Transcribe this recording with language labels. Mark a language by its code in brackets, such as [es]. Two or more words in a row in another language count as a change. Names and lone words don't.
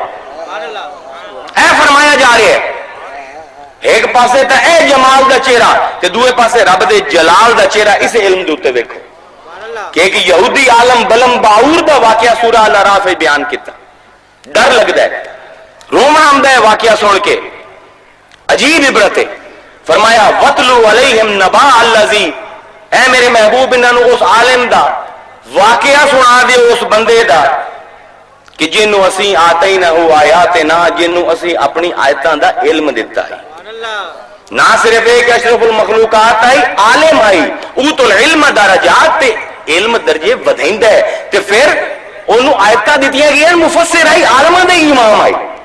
[pa] اے فرمایا جا رہا ہے ایک پاسے تو اے جمال دا چہرہ تے دوئے پاسے رب دے جلال دا چہرہ ते दूए पासे रब दे जलाल दा चेहरा। اس علم دے اتے دیکھو کہ ایک یہودی عالم بلعم باعور دا واقعہ سورہ الاعراف [ur] میں بیان کیا. [pa] ڈر لگتا ہے، رونا آندا ہے واقعہ سن کے، عجیب عبرت ہے. [ar] फरमाया واتل عليهم نبأ الذي, [pa] اے میرے محبوب انہاں اس عالم دا واقعہ سنا دے، اس بندے دا کہ جنہوں اسیں آتے نہ ہو آیاتے نہ، جنہوں اسیں اپنی آیتاں دا علم دتا ہے. نہ صرف ایک اشرف المخلوقات آئی، عالم آئی, [ar] أوتوا العلم درجات, [pa] تے علم درجے ودھائندا ہے، تے پھر اونوں آیتاں دتیاں گئیاں، مفسر آئی، عالماں دے امام آئی.